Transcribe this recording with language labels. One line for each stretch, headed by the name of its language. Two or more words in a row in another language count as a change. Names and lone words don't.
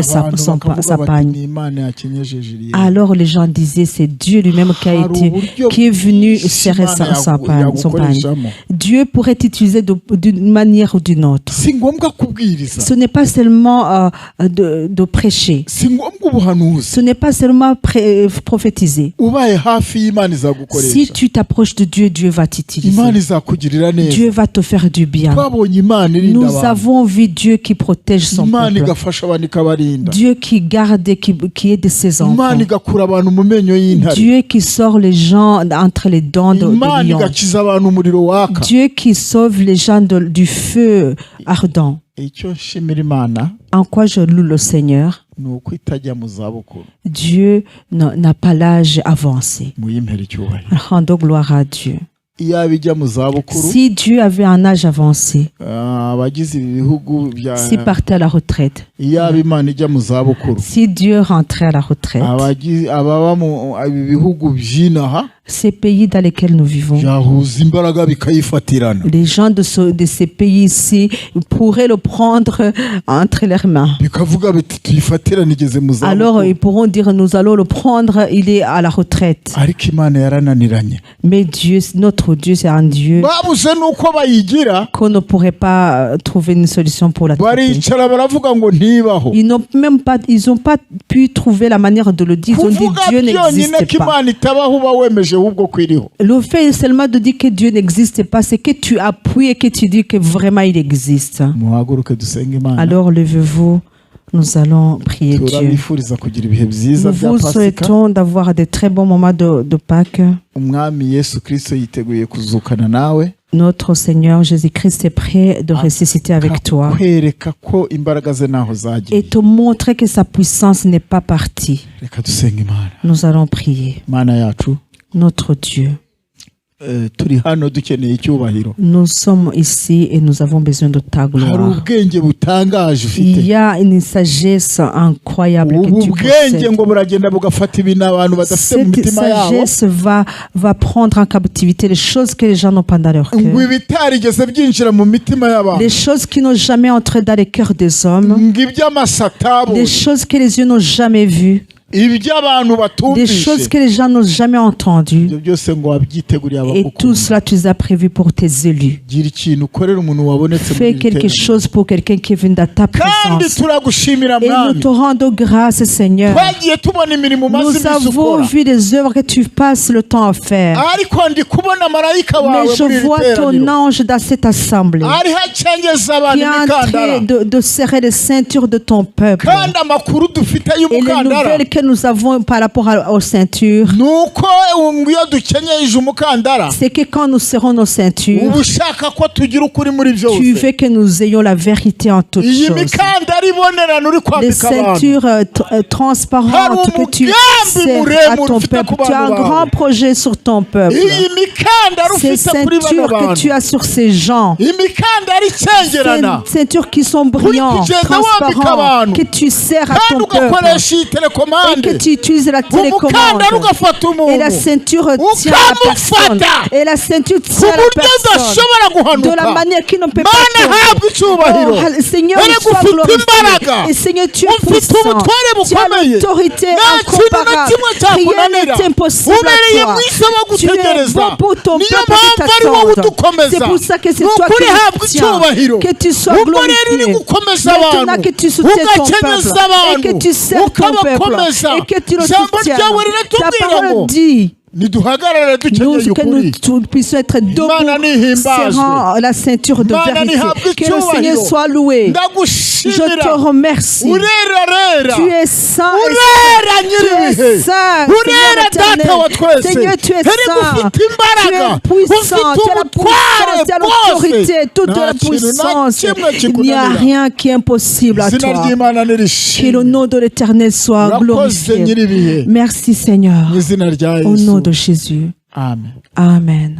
Kinyarwanda: Abantu bakavuga
French: sa
Kinyarwanda: bati
French: pagne.
Kinyarwanda: ni Imana yakenyeje Julienne.
French: Alors les gens disaient c'est Dieu lui-même qui est venu serrer son pagne. Dieu pourrait utiliser d'une manière ou d'une autre.
Kinyarwanda: Si ngombwa kubwiriza,
French: Ce n'est pas seulement de prêcher.
Kinyarwanda: si ngombwa ubuhanuzi.
French: Ce n'est pas seulement prophétiser.
Kinyarwanda: Ubaye hafi y'Imana
French: Si
Kinyarwanda: izagukoresha.
French: tu t'approches de Dieu, Dieu va t'utiliser.
Kinyarwanda: Imana izakugirira neza.
French: Dieu va te faire du bien.
Kinyarwanda: Twabonye Imana irinda
French: Nous
Kinyarwanda: abantu.
French: avons vu Dieu qui protège son
Kinyarwanda: Imana
French: peuple.
Kinyarwanda: igafasha abantu ikabarinda.
French: Dieu qui garde et qui aide ses enfants.
Kinyarwanda: Imana igakura abantu mu menyo y'intare.
French: Dieu qui sort les gens entre les dents de
Kinyarwanda: Imana
French: lion.
Kinyarwanda: igakiza abantu umuriro waka.
French: Dieu qui sauve les gens du feu ardent.
Kinyarwanda: Icyo nshimira Imana
French: En quoi je loue le Seigneur?
Kinyarwanda: ni uko itajya mu zabukuru.
French: Dieu n'a pas l'âge avancé.
Kinyarwanda: Muyimpere icyubahiro.
French: Rendons gloire à Dieu.
Kinyarwanda: Iyo abijya mu zabukuru,
French: Si Dieu avait un âge avancé,
Kinyarwanda: abagize ibi bihugu bya,
French: s'il partait à la retraite,
Kinyarwanda: iyo aba Imana ijya mu zabukuru,
French: si Dieu rentrait à la retraite,
Kinyarwanda: ababa mu ibi bihugu by'inaha
French: ces pays dans lesquels nous vivons,
Kinyarwanda: byahuza imbaraga bikayifatirana.
French: les gens de ces pays-ci pourraient le prendre entre leurs mains.
Kinyarwanda: Bikavuga biti tuyifatirane igeze mu
French: Alors
Kinyarwanda: zabukuru.
French: ils pourront dire nous allons le prendre, il est à la retraite.
Kinyarwanda: Ariko Imana yarananiranye.
French: Mais Dieu, notre Dieu, c'est un Dieu
Kinyarwanda: Babuze nuko bayigira,
French: qu'on ne pourrait pas trouver une solution pour la traiter.
Kinyarwanda: baricara baravuga ngo ntibaho.
French: Ils n'ont pas pu trouver la manière de le dire. Ils ont dit
Kinyarwanda: Kuvuga
French: Dieu
Kinyarwanda: byonyine
French: n'existe
Kinyarwanda: ko
French: pas.
Kinyarwanda: Imana itabaho uba wemeje ahubwo ko iriho.
French: Le fait seulement de dire que Dieu n'existe pas, c'est que tu appuies et que tu dis que vraiment il existe.
Kinyarwanda: Muhaguruke dusenge Imana.
French: Alors levez-vous, nous allons prier Dieu.
Kinyarwanda: Turabifuriza kugira ibihe byiza
French: Nous
Kinyarwanda: bya
French: vous
Kinyarwanda: Pasika.
French: souhaitons d'avoir de très bons moments de Pâques.
Kinyarwanda: Umwami Yesu Kristo yiteguye kuzukana nawe.
French: Notre Seigneur Jésus-Christ est prêt de ressusciter avec toi
Kinyarwanda: Kwereka ko imbaraga ze naho zagiye.
French: et te montrer que sa puissance n'est pas partie.
Kinyarwanda: Reka dusenge Imana.
French: Nous allons prier.
Kinyarwanda: Mana yacu,
French: Notre Dieu,
Kinyarwanda: turi hano dukeneye icyubahiro.
French: nous sommes ici et nous avons besoin de ta
Kinyarwanda: Hari
French: gloire.
Kinyarwanda: ubwenge butangaje
French: Il
Kinyarwanda: ufite.
French: y a une sagesse incroyable que
Kinyarwanda: Ubu
French: tu
Kinyarwanda: bwenge
French: possèdes.
Kinyarwanda: ngo buragenda bugafata ibintu abantu badafite mu
French: Cette
Kinyarwanda: mitima yabo,
French: sagesse va prendre en captivité les choses que les gens n'ont pas dans leur
Kinyarwanda: ngo
French: cœur.
Kinyarwanda: ibitarigeze byinjira mu mitima y'abantu,
French: Les choses qui n'ont jamais entré dans les cœurs des hommes.
Kinyarwanda: ngo iby'amaso
French: Les
Kinyarwanda: atabonye,
French: choses que les yeux n'ont jamais vues.
Kinyarwanda: ibyo abantu
French: des
Kinyarwanda: batumvise
French: choses que les gens n'ont jamais entendues.
Kinyarwanda: ibyo byose ngo wabyiteguriye
French: Et tout
Kinyarwanda: abagukunda.
French: cela, tu les as prévus pour tes élus.
Kinyarwanda: gira ikintu ukorera umuntu wabonetse
French: Fais
Kinyarwanda: muri
French: quelque
Kinyarwanda: iri teraniro.
French: chose pour quelqu'un qui est venu dans ta
Kinyarwanda: kandi
French: présence.
Kinyarwanda: turagushimira
French: Et nous
Kinyarwanda: mwami
French: te rendons grâce, Seigneur.
Kinyarwanda: twagiye tubona imirimo umaze
French: Nous
Kinyarwanda: iminsi
French: avons
Kinyarwanda: ukora
French: vu des œuvres que tu passes le temps à faire.
Kinyarwanda: ariko ndi kubona marayika wawe
French: Mais je
Kinyarwanda: muri iri
French: vois ton
Kinyarwanda: teraniro
French: ange dans cette assemblée
Kinyarwanda: ariho acengeza abantu
French: qui est en
Kinyarwanda: imikandara
French: train de serrer les ceintures de ton peuple.
Kinyarwanda: kandi amakuru dufite
French: Et les
Kinyarwanda: y'umukandara
French: nouvelles que nous avons par rapport aux ceintures,
Kinyarwanda: ni uko iyo dukenyeje umukandara
French: c'est que quand nous serrons nos ceintures,
Kinyarwanda: uba ushaka ko tugira ukuri muri
French: tu
Kinyarwanda: byose
French: veux que nous ayons la vérité en toutes
Kinyarwanda: iyi
French: choses.
Kinyarwanda: mikandara ibonerana uri
French: Les
Kinyarwanda: kwambika abantu
French: ceintures transparentes que tu sers à ton peuple. Tu as un grand projet sur ton peuple.
Kinyarwanda: iyi mikandara
French: Ces
Kinyarwanda: ufite kuri bano
French: ceintures que
Kinyarwanda: bantu
French: tu as sur ces gens,
Kinyarwanda: imikandara icengerana
French: ces ceintures qui sont brillantes,
Kinyarwanda: kugenda wambika
French: transparentes,
Kinyarwanda: abantu
French: que tu sers à
Kinyarwanda: kandi
French: ton peuple
Kinyarwanda: ugakoresha iyi
French: et
Kinyarwanda: telekomande
French: que tu utilises la télécommande.
Kinyarwanda: umukandara ugafata
French: Et la
Kinyarwanda: umuntu
French: ceinture tient la personne. Et la ceinture
Kinyarwanda: ku
French: tient la
Kinyarwanda: buryo
French: personne.
Kinyarwanda: udashobora
French: De la
Kinyarwanda: guhanuka
French: manière qui ne peut
Kinyarwanda: mana
French: pas
Kinyarwanda: ahabwa
French: tomber.
Kinyarwanda: icyubahiro
French: Oh, Seigneur,
Kinyarwanda: Erega
French: sois
Kinyarwanda: ufite
French: glorifié.
Kinyarwanda: imbaraga
French: Et Seigneur, tu es
Kinyarwanda: ufite
French: puissant.
Kinyarwanda: ubutware
French: Tu as
Kinyarwanda: bukomeye
French: l'autorité
Kinyarwanda: nta kintu na
French: incomparable.
Kinyarwanda: kimwe
French: Rien
Kinyarwanda: cyakunanira
French: n'est impossible
Kinyarwanda: ubereye
French: à toi.
Kinyarwanda: mwiza wo
French: Tu es
Kinyarwanda: gutegereza
French: bon pour ton
Kinyarwanda: niyo
French: peuple qui
Kinyarwanda: mpamvu ari wowe
French: t'attend.
Kinyarwanda: udukomeza
French: C'est pour ça que c'est
Kinyarwanda: ni
French: toi
Kinyarwanda: ukuri
French: qui
Kinyarwanda: habwa
French: nous tiens.
Kinyarwanda: icyubahiro
French: Que tu sois
Kinyarwanda: ubwo rero uri
French: glorifié.
Kinyarwanda: gukomeza
French: Maintenant
Kinyarwanda: abantu
French: que tu soutiens ton peuple
Kinyarwanda: ugakenyeza
French: et
Kinyarwanda: abantu
French: que tu sers ton peuple
Kinyarwanda: ukabakomeza
French: et que tu le
Kinyarwanda: ijambo
French: soutiens.
Kinyarwanda: ryawe
French: Ta
Kinyarwanda: riratubwira ngo
French: parole dit
Kinyarwanda: niduhagarare dukenyeye
French: que
Kinyarwanda: ukuri
French: nous puissions être debout,
Kinyarwanda: Imana nihimbazwe.
French: serrant la ceinture de
Kinyarwanda: Imana
French: vérité.
Kinyarwanda: nihabwe
French: Que le Seigneur
Kinyarwanda: icyubahiro.
French: soit loué. Je
Kinyarwanda: ndagushimira
French: te remercie.
Kinyarwanda: urera rera
French: Tu es saint.
Kinyarwanda: urera
French: Tu
Kinyarwanda: nyiribihe
French: es saint.
Kinyarwanda: urera
French: Seigneur
Kinyarwanda: data wa
French: éternel.
Kinyarwanda: twese
French: Seigneur, tu es
Kinyarwanda: erega
French: saint.
Kinyarwanda: ufite
French: Tu
Kinyarwanda: imbaraga
French: es puissant.
Kinyarwanda: ufite
French: Tu as la
Kinyarwanda: ubutware
French: puissance. Tu as
Kinyarwanda: bwose
French: l'autorité. Toute
Kinyarwanda: nta
French: la
Kinyarwanda: kintu na
French: puissance.
Kinyarwanda: kimwe
French: Il n'y a
Kinyarwanda: kikunanira
French: rien qui est impossible à
Kinyarwanda: izina
French: toi.
Kinyarwanda: ry'imana
French: Que le
Kinyarwanda: nirishimwe
French: nom de l'Éternel soit
Kinyarwanda: urakoze
French: glorifié.
Kinyarwanda: nyiribihe
French: Merci Seigneur.
Kinyarwanda: mu izina rya
French: Au nom
Kinyarwanda: yesu
French: de Jésus.
Kinyarwanda: amen
French: Amen.